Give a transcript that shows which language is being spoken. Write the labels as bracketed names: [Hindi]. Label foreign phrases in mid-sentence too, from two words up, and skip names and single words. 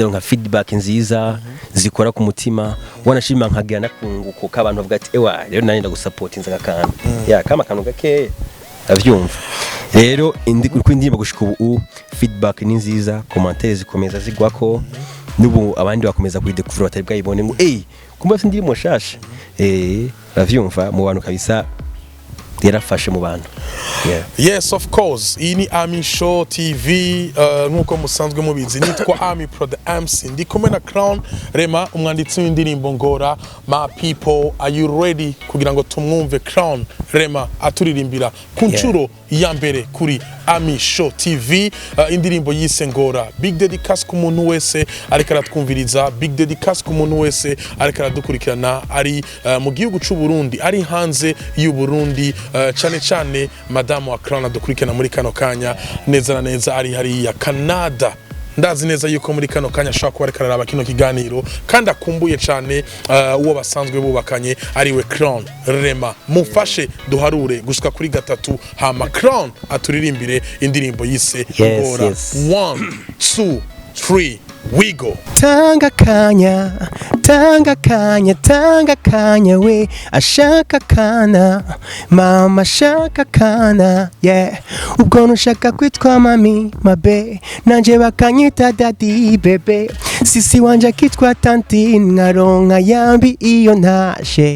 [Rundi] ronka feedback nziza zikora ku mutima wanashima nkagira nakunguko k'abantu bavuga ati rero nanye ndagusupportinza gakana kama kantu gake avyumva rero uko indirimbo gushika ubu feedback ni nziza commentaires zikomeza zigwako nubu abandi bakomeza kuyidekuvura batari bwayibone ngo kumba sindirimbo shasha avyumva mu bantu kabisa yarafashe mu bantu [English] yes of course [Rundi] iyi ni Ami Show TV nkuko musanzwe mubizi nitwa Ami Pro the MC ndi kumwe na Crown Rema umwanditsi w'indirimbo Ngora [English] my people are you ready [Rundi] kugira ngo tumwumve Crown Rema aturirimbira ku ncuro ya mbere kuri Ami Show TV indirimbo yise Ngora big dedicace ku muntu wese ariko aratwumviriza big dedicace ku muntu wese ariko aradukurikirana ari mu gihugu cy'u Burundi ari hanze y'u Burundi cyane Madame wa Crown adukurikirana muri kano kanya neza na neza ari hari ya Canada ndazi neza yuko muri kano kanya ashaka kuba ariko araraba kino kiganiro kandi akumbuye cyane uwo basanzwe bubakanye ari we Crown Rema mufashe duharure gushika kuri 3 hama Crown aturirimbire indirimbo yise Ngora 1 2 3 [English] we go. [Rundi] Tanga kanya, tanga kanya, tanga kanya we ashaka kana, mama ashaka kana, yeah. Ubwo nushaka kwitwa mami mabe, nanje bakanyita daddy bebe, sisi wanje akitwa tanti, nkaronka yambi iyo ntashe.